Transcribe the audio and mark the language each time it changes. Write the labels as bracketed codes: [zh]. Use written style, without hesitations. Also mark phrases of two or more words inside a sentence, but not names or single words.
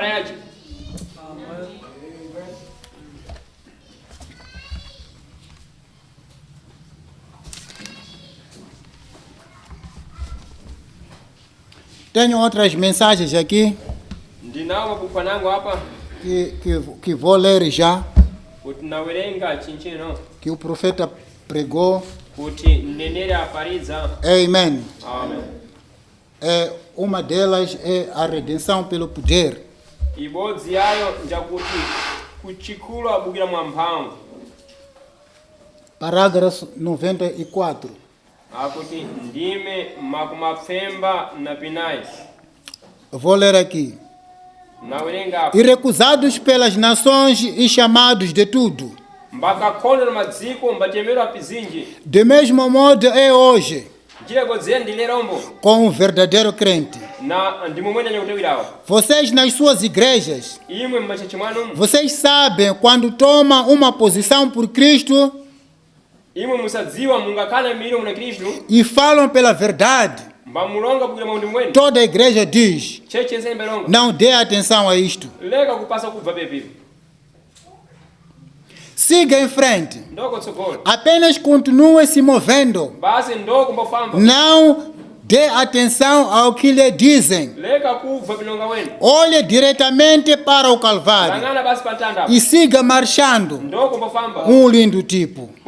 [pt] Tenho outras mensagens aqui que vou ler já, que o profeta pregou. Amen. Uma delas é a redenção pelo poder. [seh] kuchikulu abugira mwampango. [pt] Parágrafo 94. [seh] Akuti ndime makumapfemba na pinai. [pt] Vou ler aqui. [seh] Nawerenga. [pt] E recusados pelas nações e chamados de tudo. [seh] Mbakakono na maziko mbatemero apizinji. [pt] De mesmo modo é hoje. [seh] Ndilerombo. [pt] Com o verdadeiro crente. [seh] Na ndimumwena nyakutewirawo. [pt] Vocês nas suas igrejas. [seh] Imwe mmacheche mwanumu. [pt] Vocês sabem quando tomam uma posição por Cristo. [seh] Imwe musadziwa mungakana miliro muna Kristo. [pt] E falam pela verdade. [seh] Mbamulonga bugira maundi mwenu. [pt] Toda a igreja diz. [seh] Cheche nsembe longa. [pt] Não dê atenção a isto. [seh] Lega kupasa kubva pepe. [pt] Siga em frente. Apenas continue se movendo. Não dê atenção ao que lhe dizem. Olhe diretamente para o Calvário. E siga marchando. Um lindo tipo.